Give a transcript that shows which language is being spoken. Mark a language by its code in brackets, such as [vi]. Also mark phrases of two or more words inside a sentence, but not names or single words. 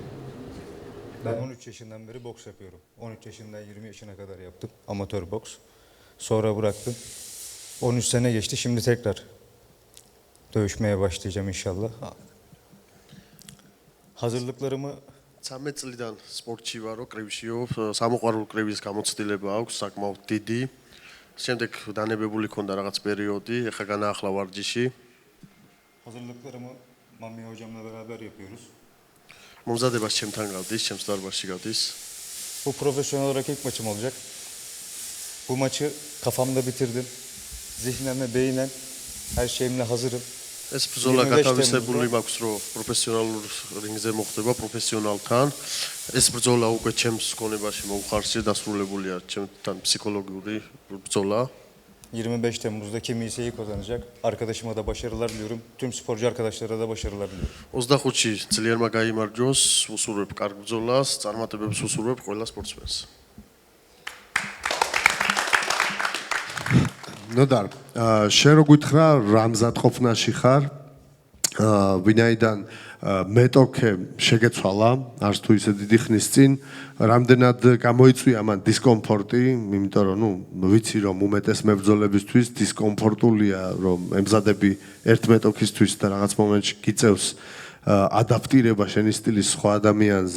[tr] Ben 13 yaşından beri boks yapıyorum. 13 yaşından 20 yaşına kadar yaptım. Amatör boks. Sonra bıraktım. 13 sene geçti. Şimdi tekrar dövüşmeye başlayacağım inşallah. Hazırlıklarımı [ka] 13 წლიდან სპორტში ვარო, კრივშიო, სამოყვარულო კრივის გამოცდილება აქვს საკმაოდ დიდი. შემდეგ დანებებული ქონდა რაღაც პერიოდი, ეხლა განაახლა ვარჯიში. [tr] hazırlıklarımı Mami hocamla beraber yapıyoruz. [ka] მომზადებას ჩემთან გავდის, ჩემს დარბაზში გავდის. [tr] Bu profesyonel olarak ilk maçım olacak. Bu maçı kafamda bitirdim. Zihnen ve beynen her şeyimle hazırım. [ka] ეს ბრძოლა გათავისებული მაქვს, რომ პროფესიონალურ რინგზე მოხდება პროფესიონალთან. ეს ბრძოლა უკვე ჩემს გონებაში მოუხარშე დასრულებულია, ჩემთან ფსიქოლოგიური ბრძოლა. [tr] 25 Temmuz'da kim iyisi kazanacak. Arkadaşıma da başarılar diliyorum. Tüm sporcu arkadaşlara da başarılar diliyorum. [ka] 25-ში ძლიერმა გაიმარჯვოს, უსურვებ კარგ ბრძოლას, წარმატებებს უსურვებ ყველა სპორტსმენს. ნოდარ, შენ რო გითხრა რა მზადყოფნაში ხარ? ვინაიდან მეტოქე შეგეცვალა, არც თუ ისე დიდი ხნის წინ, რამდენად გამოიწვია მან დისკომფორტი, იმიტომ რომ ვიცი რომ უმეტეს მებრძოლებისთვის დისკომფორტულია, რომ ემზადები ერთ მეტოქისთვის და რაღაც მომენტში გიწევს ადაპტირება შენი სტილის სხვა ადამიანზე.